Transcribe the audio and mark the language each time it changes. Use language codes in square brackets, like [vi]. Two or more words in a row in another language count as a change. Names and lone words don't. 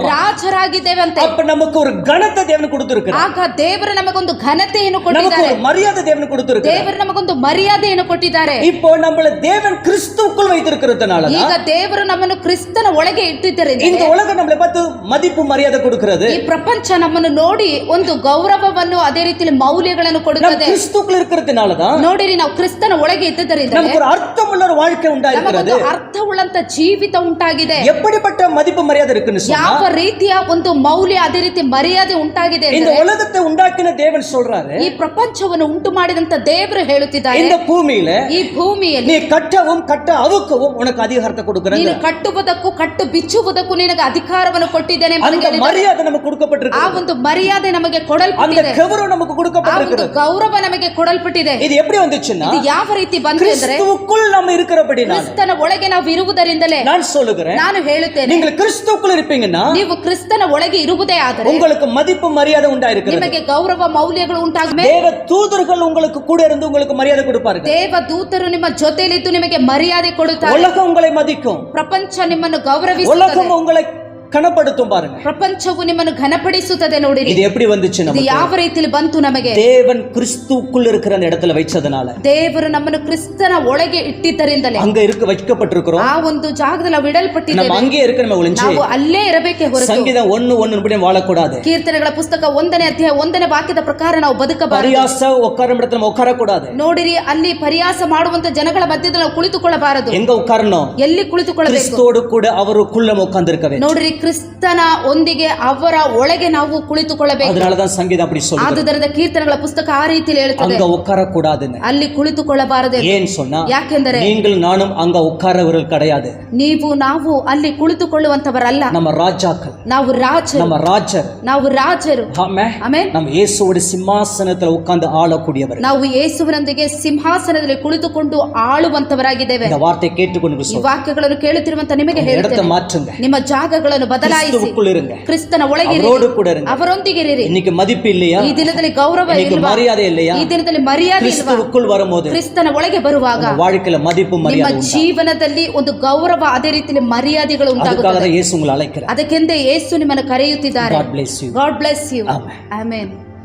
[kn] ರಾಜರಾಗಿದ್ದೇವೆ ಅಂತ. [ta] அப்ப நமக்கு ஒரு கனத்தை தேவன் கொடுத்திருக்கிறார். [kn] ಆಗ ದೇವರು ನಮಗೊಂದು ಘನತೆಯನ್ನು [ta] நமக்கு [kn] ಕೊಟ್ಟಿದ್ದಾರೆ, [ta] ஒரு மரியாதை தேவன் கொடுத்திருக்கிறார். [kn] ದೇವರು ನಮಗೊಂದು ಮರ್ಯಾದೆಯನ್ನು ಕೊಟ್ಟಿದ್ದಾರೆ. [ta] இப்போ நம்மள தேவன் கிறிஸ்துவுக்குள் வைத்திருக்கிறதுனால [kn] ಈಗ ದೇವರು ನಮ್ಮನ್ನು ಕ್ರಿಸ್ತನ ಒಳಗೆ ಇಟ್ಟಿದ್ದರಿಂದ [ta] இந்த உலகம் நம்மளை பார்த்து மதிப்பு மரியாதை கொடுக்கிறது. [kn] ಈ ಪ್ರಪಂಚ ನಮ್ಮನ್ನು ನೋಡಿ ಒಂದು ಗೌರವವನ್ನು ಅದೇ ರೀತಿಯಲ್ಲಿ ಮೌಲ್ಯಗಳನ್ನು [ta] நம்ம [kn] ಕೊಡುತ್ತದೆ. [ta] கிறிஸ்துவுக்குள் இருக்கிறதுனால தான் [kn] ನೋಡಿರಿ, ನಾವು ಕ್ರಿಸ್ತನ ಒಳಗೆ ಇದ್ದದರಿಂದ [ta] நமக்கு ஒரு அர்த்தமுள்ள ஒரு வாழ்க்கை உண்டாயிருக்கிறது. [kn] ನಮಗೊಂದು ಅರ್ಥವುಳ್ಳಂತ ಜೀವಿತ ಉಂಟಾಗಿದೆ. [ta] எப்படிப்பட்ட மதிப்பு மரியாதை இருக்குன்னு சொன்னா, [kn] ಯಾವ ರೀತಿಯ ಒಂದು ಮೌಲ್ಯ, ಅದೇ ರೀತಿ ಮರ್ಯಾದೆ ಉಂಟಾಗಿದೆ [ta] இந்த [kn] ಅಂದರೆ, [ta] உலகத்தை உண்டாக்கின தேவன் சொல்றாரு, [kn] ಈ ಪ್ರಪಂಚವನ್ನು ಉಂಟು ಮಾಡಿದಂತ ದೇವರು ಹೇಳುತ್ತಿದ್ದಾರೆ, [ta] இந்த பூமியில [kn] ಈ ಭೂಮಿಯಲ್ಲಿ [ta] நீ கட்டவும் கட்ட அவுக்கவும் உனக்கு அதிகாரத்தை கொடுக்கிறேன். [kn] ನೀನು ಕಟ್ಟುವುದಕ್ಕೂ ಕಟ್ಟು ಬಿಚ್ಚುವುದಕ್ಕೂ ನಿನಗೆ ಅಧಿಕಾರವನ್ನು ಕೊಟ್ಟಿದ್ದೇನೆ ಎಂಬುದಾಗಿ [ta] அந்த [kn] ಹೇಳಿದ್ದಾರೆ. [ta] மரியாதை நமக்கு [kn] ಆ [ta] கொடுக்கப்பட்டிருக்கு, [kn] ಒಂದು ಮರ್ಯಾದೆ ನಮಗೆ [ta] அந்த [kn] ಕೊಡಲ್ಪಟ್ಟಿದೆ, [ta] கௌரவம் நமக்கு [kn] ಆ ಒಂದು [ta] கொடுக்கப்பட்டிருக்கு. [kn] ಗೌರವ ನಮಗೆ ಕೊಡಲ್ಪಟ್ಟಿದೆ. [ta] இது எப்படி வந்துச்சுன்னா, [kn] ಇದು ಯಾವ ರೀತಿ ಬಂತು ಎಂದರೆ, [ta] கிறிஸ்துவுக்குள் நம்ம இருக்கிறபடினால [kn] ಕ್ರಿಸ್ತನ ಒಳಗೆ ನಾವು ಇರುವುದರಿಂದಲೇ. [ta] நான் சொல்லுகிறேன், [kn] ನಾನು ಹೇಳುತ್ತೇನೆ, [ta] நீங்கள் கிறிஸ்துவுக்குள் இருப்பீங்கன்னா [kn] ನೀವು ಕ್ರಿಸ್ತನ ಒಳಗೆ ಇರುವುದೇ ಆದರೆ [ta] உங்களுக்கு மதிப்பு மரியாதை உண்டாயிருக்கிறது. [kn] ನಿಮಗೆ ಗೌರವ ಮೌಲ್ಯಗಳು ಉಂಟಾಗಬೇಕು. [ta] தேவ தூதர்கள் உங்களுக்கு கூட இருந்து உங்களுக்கு மரியாதை கொடுப்பார்கள். [kn] ದೇವ ದೂತರು ನಿಮ್ಮ ಜೊತೆಯಲ್ಲಿದ್ದು ನಿಮಗೆ ಮರ್ಯಾದೆ ಕೊಡುತ್ತಾರೆ. [ta] உலகம் உங்களை மதிக்கும், [kn] ಪ್ರಪಂಚ ನಿಮ್ಮನ್ನು ಗೌರವಿಸುತ್ತದೆ, [ta] உலகம் உங்களை கனப்படுத்தும். பாருங்க, [kn] ಪ್ರಪಂಚವು ನಿಮ್ಮನ್ನು ಘನಪಡಿಸುತ್ತದೆ. ನೋಡಿರಿ, [ta] இது எப்படி வந்துச்சு? [kn] ಇದು [ta] நமக்கு [kn] ಯಾವ ರೀತಿಯಲ್ಲಿ ಬಂತು? ನಮಗೆ [ta] தேவன் கிறிஸ்துவுக்குள் இருக்கிற அந்த இடத்துல வச்சதுனால, [kn] ದೇವರು ನಮ್ಮನ್ನು ಕ್ರಿಸ್ತನ ಒಳಗೆ ಇಟ್ಟಿದ್ದರಿಂದಲೇ [ta] அங்க வைக்கப்பட்டிருக்கிறோம். [kn] ಆ ಒಂದು ಜಾಗದಲ್ಲಿ ನಾವು [ta] நம்ம [kn] ಇಡಲ್ಪಟ್ಟಿದ್ದೇವೆ. [ta] அங்கே இருக்க நம்ம ஒளிஞ்சு [kn] ನಾವು ಅಲ್ಲೇ ಇರಬೇಕೆ ಹೊರತು [ta] சங்கீதம் 1:1 வாழக்கூடாது. [kn] ಕೀರ್ತನೆಗಳ ಪುಸ್ತಕ 1ನೇ ಅಧ್ಯಾಯ 1ನೇ ವಾಕ್ಯದ ಪ್ರಕಾರ ನಾವು ಬದುಕಬಾರದು. [ta] பரியாச உட்கார இடத்துல நம்ம உட்கார கூடாது. [kn] ನೋಡಿರಿ, ಅಲ್ಲಿ ಪರಿಹಾಸ ಮಾಡುವಂತ ಜನಗಳ ಮಧ್ಯದಲ್ಲಿ ನಾವು ಕುಳಿತುಕೊಳ್ಳಬಾರದು. [ta] எங்க உட்காரணும்? [kn] ಎಲ್ಲಿ ಕುಳಿತುಕೊಳ್ಳಬೇಕು? [ta] கிறிஸ்துவோடு கூட அவருக்குள்ள நம்ம உட்கார்ந்திருக்கவே. [kn] ನೋಡಿರಿ, ಕ್ರಿಸ್ತನ ಒಂದಿಗೆ ಅವರ ಒಳಗೆ ನಾವು ಕುಳಿತುಕೊಳ್ಳಬೇಕು. [ta] அதனாலதான் சங்கீதம் அப்படி சொல்லுது, [kn] ಆದುದರಿಂದ ಕೀರ್ತನೆಗಳ ಪುಸ್ತಕ ಆ ರೀತಿಯಲ್ಲಿ ಹೇಳುತ್ತದೆ, [ta] அங்க உட்கார கூடாதுன்னு. [kn] ಅಲ್ಲಿ ಕುಳಿತುಕೊಳ್ಳಬಾರದು. [ta] ஏன் சொன்னா, [kn] ಯಾಕೆಂದರೆ [ta] நீங்கள் நானும் அங்க உட்காரவர்கள் கிடையாது. [kn] ನಾವು ಅಲ್ಲಿ ಕುಳಿತುಕೊಳ್ಳುವಂತವರಲ್ಲ. [ta] நம்ம ராஜாக்கள், [kn] ನಾವು ರಾಜರು, [ta] நம்ம ராஜர். [kn] ನಾವು ರಾಜರು. [ta] ஆமென். நம்ம இயேசுவோட சிம்மாசனத்துல உட்கார்ந்து ஆளக்கூடியவர். [kn] ನಾವು ಯೇಸುವಿನೊಂದಿಗೆ ಸಿಂಹಾಸನದಲ್ಲಿ ಕುಳಿತುಕೊಂಡು ಆಳುವಂತವರಾಗಿದ್ದೇವೆ. [ta] இந்த வார்த்தை கேட்டுக்கொண்டு [kn] ಈ ವಾಕ್ಯಗಳನ್ನು ಕೇಳುತ್ತಿರುವಂತ ನಿಮಗೆ [ta] இடத்தை [kn] ಹೇಳುತ್ತೇನೆ, [ta] மாற்றுங்க, [kn] ನಿಮ್ಮ ಜಾಗಗಳನ್ನು ಬದಲಾಯಿಸಿ [ta] கிறிஸ்துவுக்குள் இருங்க, [kn] ಕ್ರಿಸ್ತನ ಒಳಗೆ [ta] அவரோடு கூட இருங்க. [kn] ಅವರೊಂದಿಗೆ ಇರಿರಿ. [ta] இன்னைக்கு மதிப்பு இல்லையா? [kn] ಈ ದಿನದಲ್ಲಿ ಗೌರವ [ta] இன்னைக்கு [kn] ಇಲ್ವಾ? [ta] மரியாதை இல்லையா? [kn] ಈ ದಿನದಲ್ಲಿ ಮರ್ಯಾದೆ ಇಲ್ವಾ? [ta] கிறிஸ்துவுக்குள் வரும்போது [kn] ಕ್ರಿಸ್ತನ ಒಳಗೆ ಬರುವಾಗ [ta] உங்க வாழ்க்கையில மதிப்பு [kn] ನಿಮ್ಮ [ta] மரியாதை உண்டாகும். [kn] ಜೀವನದಲ್ಲಿ ಒಂದು ಗೌರವ, ಅದೇ ರೀತಿಯಲ್ಲಿ ಮರ್ಯಾದೆಗಳು [ta] அதுக்காக [kn] ಉಂಟಾಗುತ್ತದೆ. [ta] தான் இயேசு உங்களை அழைக்கிறார். [kn] ಅದಕ್ಕೆಂದೇ ಯೇಸು ನಿಮ್ಮನ್ನು ಕರೆಯುತ್ತಿದ್ದಾರೆ. [en] God bless you. God bless you. Amen. Amen.